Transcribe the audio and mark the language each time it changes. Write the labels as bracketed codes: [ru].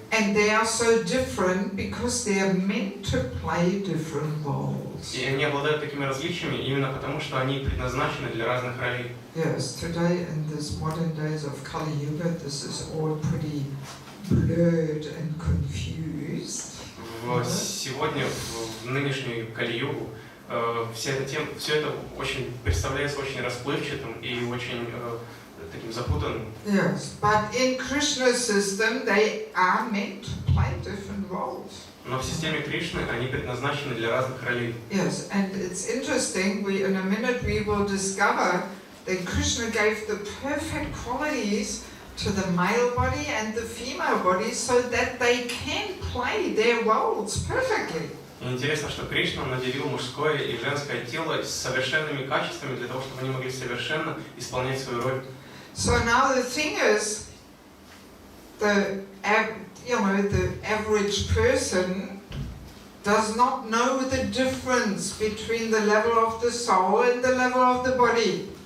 [en] And they are so different because they are meant to play different roles. [ru] И они обладают такими различиями именно потому, что они предназначены для разных ролей. [en] Yes, today in this modern days of Kali Yuga, this is all pretty blurred and confused. [ru] Сегодня, в нынешнюю Кали-югу, все это очень представляется очень расплывчатым и очень таким запутанным. [en] Yes, but in Krishna's system, they are meant to play different roles. [ru] Но в системе Кришны они предназначены для разных ролей. [en] Yes, and it's interesting. In a minute we will discover that Krishna gave the perfect qualities to the male body and the female body so that they can play their roles perfectly. [ru] И интересно, что Кришна наделил мужское и женское тело с совершенными качествами для того, чтобы они могли совершенно исполнять свою роль. [en] So now the thing is, the average person does not know the difference between the level of the soul and the level of the body.